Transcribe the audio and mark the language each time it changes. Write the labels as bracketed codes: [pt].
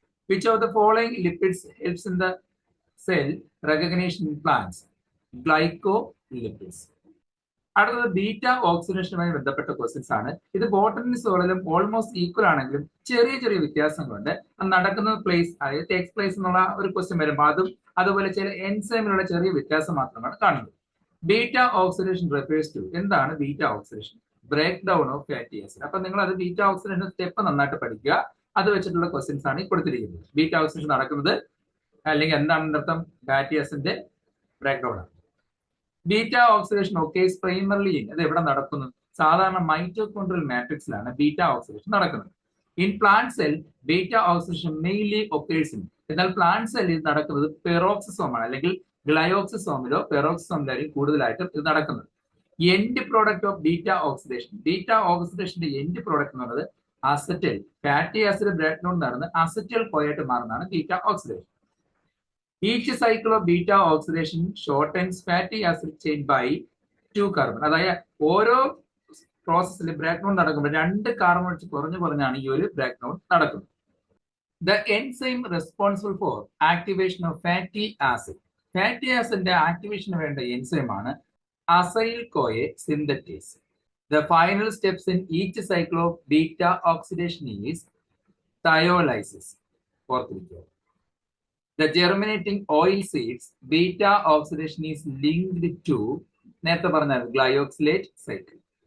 [en] Which of the following lipids helps in the cell recognition in plants? Glycolipids. [ml] അടുത്തത് beta ഓക്സിഡേഷനുമായി ബന്ധപ്പെട്ട questions ആണ്. ഇത് botany സോളിലും almost equal ആണെങ്കിലും ചെറിയ ചെറിയ വ്യത്യാസങ്ങളുണ്ട്. നടക്കുന്ന പ്ലേസ്, അതായത് ടേക്സ് പ്ലേസ് എന്നുള്ള ഒരു ക്വസ്റ്റ്യൻ വരുമ്പോൾ അതും അതുപോലെ ചില എൻസൈമിലുള്ള ചെറിയ വ്യത്യാസം മാത്രമാണ് കാണുന്നത്. [en] Beta oxidation refers to, എന്താണ് beta oxidation? Break down of fatty acid. [ml] അപ്പൊ നിങ്ങൾ അത് ബീറ്റ ഓക്സിഡേഷൻ സ്റ്റെപ്പ് നന്നായിട്ട് പഠിക്കുക. അത് വെച്ചിട്ടുള്ള ക്വസ്റ്റ്യൻസ് ആണ് ഈ കൊടുത്തിരിക്കുന്നത്. ബീറ്റ ഓക്സിഡേഷൻ നടക്കുന്നത് അല്ലെങ്കിൽ എന്താണ് അർത്ഥം? ഫാറ്റി ആസിഡിന്റെ ബ്രേക്ക് ഡൗൺ ആണ്. [en] beta oxidation occurs primarily in, [ml] അത് എവിടെ നടക്കുന്നു? സാധാരണ മൈറ്റോകോൺഡ്രിയൽ മാട്രിക്സിലാണ് ബീറ്റ ഓക്സിഡേഷൻ നടക്കുന്നത്. [en] in plant cell beta oxidation mainly occurs in, [ml] എന്നാൽ പ്ലാന്റ് സെല്ലിൽ നടക്കുന്നത് പെറോക്സിസോമാണ്, അല്ലെങ്കിൽ ഗ്ലയോക്സിസോമിലോ പെറോക്സിസോമിലായിരിക്കും കൂടുതലായിട്ട് ഇത് നടക്കുന്നത്. [en] end product of beta oxidation, [ml] beta ഓക്സിഡേഷന്റെ end product എന്ന് പറയുന്നത് acetyl, fatty acid break down നടന്ന് അസറ്റൈൽ കോയായിട്ട് മാറുന്നതാണ് beta oxidation. [en] Each cycle of beta oxidation shortens fatty acid chain by 2 carbon. [ml] അതായത് ഓരോ പ്രോസസ്സിൽ ബ്രേക്ക് ഡൗൺ നടക്കുമ്പോൾ 2 കാർബൺ വെച്ച് കുറഞ്ഞാണ് ഈ ഒരു ബ്രേക്ക് ഡൗൺ നടക്കുന്നത്. [en] The enzyme responsible for activation of fatty acid. [ml] Fatty ആസിഡിന്റെ ആക്ടിവേഷന് വേണ്ട എൻസൈം ആണ് acyl കോയെ synthetase. [en] The final steps in each cycle of beta oxidation is thiolysis. [ml] ഓർത്തിരിക്കുക. [en] The germinating oil seeds beta oxidation is linked to [ml] നേരത്തെ പറഞ്ഞ [en] glyoxylate cycle.